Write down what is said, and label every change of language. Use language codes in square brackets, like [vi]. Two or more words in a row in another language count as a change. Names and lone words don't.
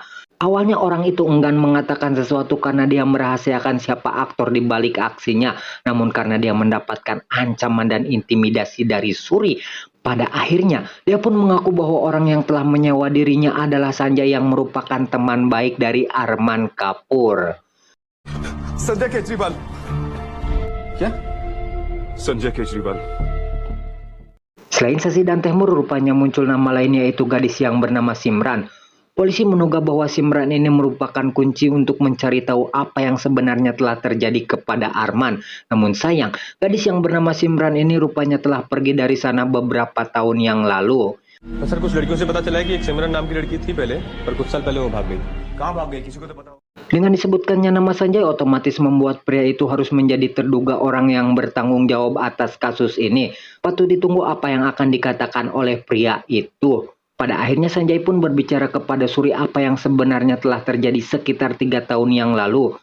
[id] Awalnya orang itu enggan mengatakan sesuatu karena dia merahasiakan siapa aktor di balik aksinya. Namun karena dia mendapatkan ancaman dan intimidasi dari Suri, Pada akhirnya, dia pun mengaku bahwa orang yang telah menyewa dirinya adalah Sanjay yang merupakan teman baik dari Arman Kapoor. [hi] संजय केजरीवाल क्या? संजय केजरीवाल [id] Selain Sasi dan Tehmur, rupanya muncul nama lain yaitu gadis yang bernama Simran. Polisi menduga bahwa Simran ini merupakan kunci untuk mencari tahu apa yang sebenarnya telah terjadi kepada Arman. Namun sayang, gadis yang bernama Simran ini rupanya telah pergi dari sana beberapa tahun yang lalu. [hi] सर कुछ लड़कियों से पता चला है कि एक सिमरन नाम की लड़की थी पहले, पर कुछ साल पहले वो भाग गई। कहाँ भाग गए किसी को तो पता हो [id] Dengan disebutkannya nama Sanjay, otomatis membuat pria itu harus menjadi terduga orang yang bertanggung jawab atas kasus ini. Patut ditunggu apa yang akan dikatakan oleh pria itu. Pada akhirnya Sanjay pun berbicara kepada Suri apa yang sebenarnya telah terjadi sekitar 3 tahun yang lalu.